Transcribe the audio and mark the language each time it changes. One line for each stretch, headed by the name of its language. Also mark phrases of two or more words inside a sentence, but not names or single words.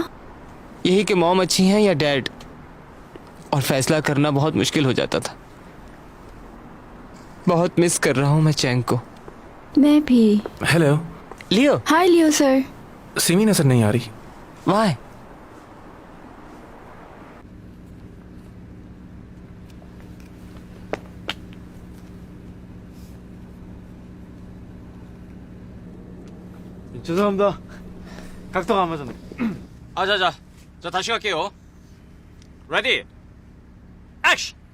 Hindi: यही कि मॉम अच्छी हैं या डैड, और फैसला करना बहुत मुश्किल हो जाता था। बहुत मिस कर रहा हूँ मैं चैंग को। मैं भी। हेलो लियो। हाय लियो सर। सिमी नजर नहीं आ रही। वाह।
Korean: 죄송합니다. 각도가 안 맞았네. 자, 다시 갈게요.
English: ready, action!